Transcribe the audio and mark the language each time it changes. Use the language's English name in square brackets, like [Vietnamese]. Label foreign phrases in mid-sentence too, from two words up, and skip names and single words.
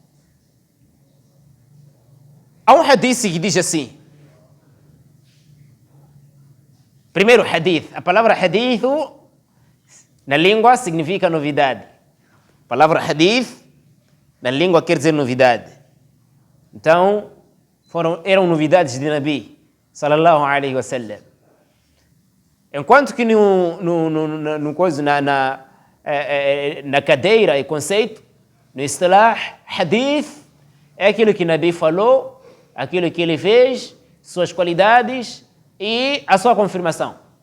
[Portuguese] Há um hadith que diz assim. Primeiro hadith. A palavra hadith na língua significa novidade. A palavra hadith na língua quer dizer novidade. Então, eram novidades de Nabi [Arabic] صلى الله عليه وسلم. [Portuguese] Enquanto que na cadeira e conceito, no istilah, hadith é aquilo que Nabi falou, aquilo que ele fez, suas qualidades e a sua confirmação.